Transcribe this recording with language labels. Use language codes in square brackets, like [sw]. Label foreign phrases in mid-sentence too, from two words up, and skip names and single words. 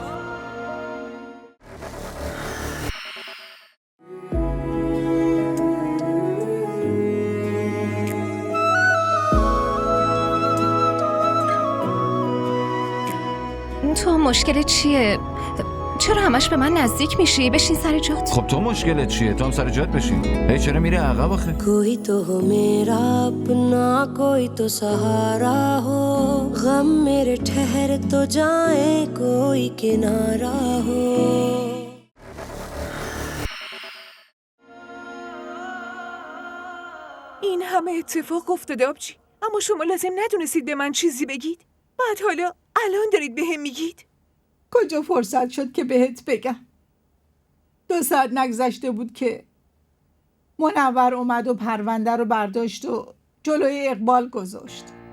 [fa] تو مشکل چیه؟ چرا همش به من نزدیک میشی؟ بشین سر جات. خب تو مشکلت چیه؟ تو هم سر جات بشین. هی چرا میری عقب آخه؟ [ur] کوئی تو ہو میرا اپنا کوئی تو سہارا ہو غم میرے ٹھہر تو جائیں کوئی کنارا ہو. [fa] این همه اتفاق افتاده آبجی، اما شما لازم ندونستید به من چیزی بگید. بعد حالا الان دارید به هم میگید؟ کجا فرصت شد که بهت بگم؟ 2 ساعت نگذشته بود که منور اومد و پرونده رو برداشت و جلوی اقبال گذاشت.